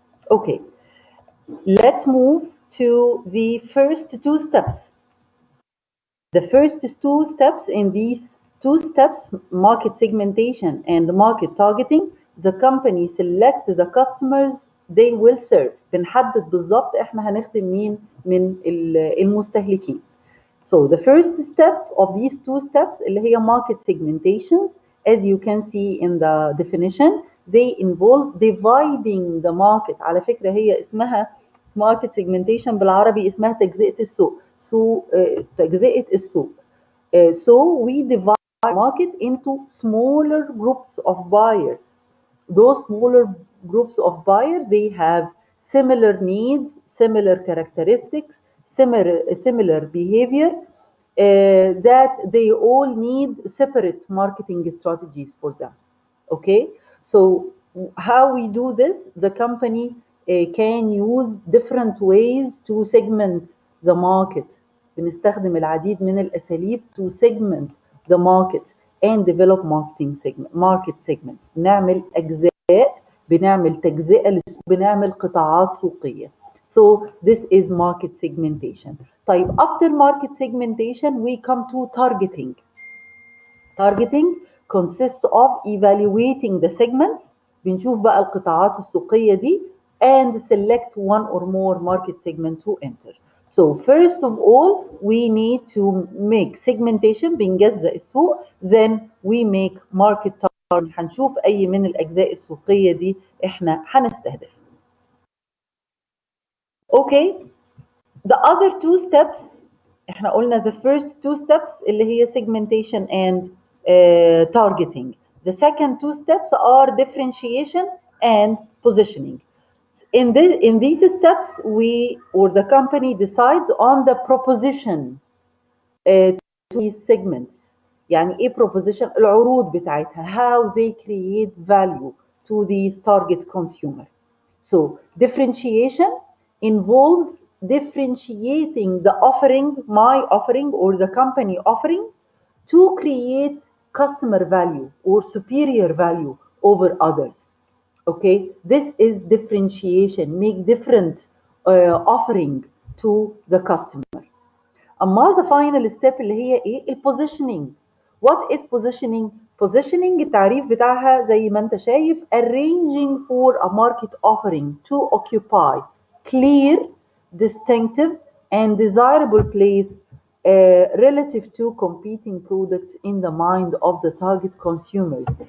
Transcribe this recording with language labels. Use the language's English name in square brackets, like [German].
[English] Okay, let's move to the first 2 steps. The first 2 steps in these 2 steps, market segmentation and market targeting, the company select the customers they will serve. [Arabic] بنحدد بالظبط احنا هنخدم مين من المستهلكين. [English] So the first step of these 2 steps [Arabic] اللي هي [English] market segmentations, as you can see in the definition, they involve dividing the market. [Arabic] على فكرة هي اسمها market segmentation بالعربي اسمها تجزئة السوق. تجزئة السوق. [English] So we divide the market into smaller groups of buyers. Those smaller groups of buyers, they have similar needs, similar characteristics, similar behavior, that they all need separate marketing strategies for them. Okay, so how we do this? The company can use different ways to segment the market. [Arabic] بنستخدم العديد من الأساليب [English] to segment the market and develop market segments. [Arabic] بنعمل أجزاء، بنعمل تجزئة، بنعمل قطاعات سوقية. [English] So this is market segmentation. [Arabic] طيب [English] after market segmentation we come to targeting. Targeting consists of evaluating the segments. [Arabic] بنشوف بقى القطاعات السوقية دي [English] and select one or more market segment to enter. So first of all we need to make segmentation، [Arabic] بنجزأ السوق. [English] Then we make market targeting، [Arabic] هنشوف أي من الأجزاء السوقية دي إحنا هنستهدف. [English] Okay, the other 2 steps [Arabic] احنا قلنا [English] the first 2 steps [Arabic] اللي هي [English] segmentation and targeting. The second 2 steps are differentiation and positioning. In these steps, we or the company decides on the proposition to these segments. [Arabic] يعني ايه proposition؟ العروض بتاعتها. [English] How they create value to these target consumer. So differentiation involves differentiating the offering, my offering or the company offering, to create customer value or superior value over others. Okay, this is differentiation. Make different offering to the customer. [Arabic] اما [English] the final step [Arabic] اللي هي ايه؟ البوزيشننج. [English] what is positioning؟ positioning [Arabic] التعريف بتاعها زي ما انت شايف [English] arranging for a market offering to occupy clear, distinctive and desirable place relative to competing products in the mind of the target consumers.